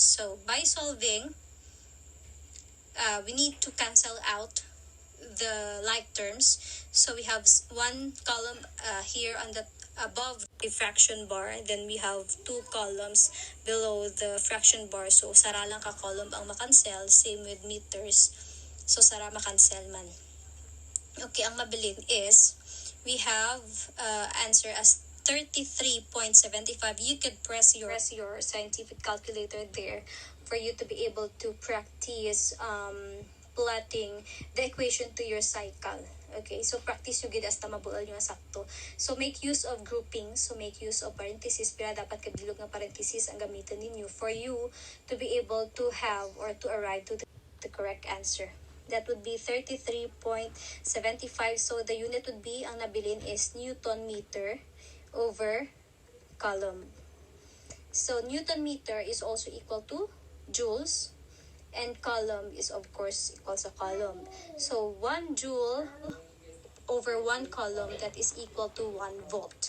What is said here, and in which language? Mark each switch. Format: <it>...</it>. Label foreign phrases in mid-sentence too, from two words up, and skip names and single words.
<en>So by solving, we need to cancel out the like terms. So we have 1 column here on the above the fraction bar, then we have 2 columns below the fraction bar.</en> <hil>So sara lang ka column ang makancel,</hil> <en>same with meters.</en> <hil>So sara makancel man. Okay, ang mabilin is</hil> <en>we have answer as</en> <hil>33.75.</hil> <en>You could press your scientific calculator there for you to be able to practice plotting the equation to your cycle.</en> <hil>Okay, so practice yung gid hasta mabuol nyo sakto.</hil> <en>So make use of grouping, so make use of parentheses,</en> <hil>pero dapat kabilog ng parentheses ang gamitin ninyo</hil> <en>for you to be able to have or to arrive to the correct answer. That would be 33.75. So the unit would be,</en> <hil>ang nabilin</hil> <en>is Newton meter over coulomb. So Newton meter is also equal to joules, and coulomb is of course equal to coulomb. So 1 joule over 1 coulomb, that is equal to 1 volt.</en>